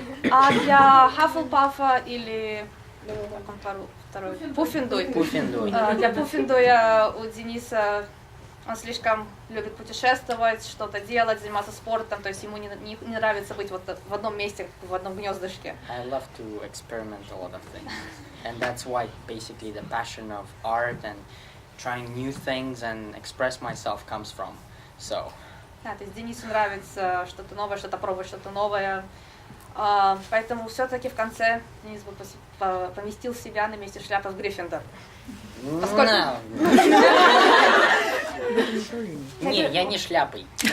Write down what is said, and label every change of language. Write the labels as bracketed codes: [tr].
[ru] А для Хаффлпафа или... Как он второй? Пуффендуй. Пуффендуй. Для Пуффендуя у Дениса... Он слишком любит путешествовать, что-то делать, заниматься спортом, то есть ему не нравится быть вот в одном месте, в одном гнездышке. [en] I love to experiment a lot of things. And that's why basically the passion of art and trying new things and express myself comes from. So. [ru] Да, то есть Денису нравится что-то новое, что-то пробовать, что-то новое. Поэтому все-таки в конце Денис бы поместил себя на месте шляпы в Гриффиндор. Поскольку... Не, я не шляпой.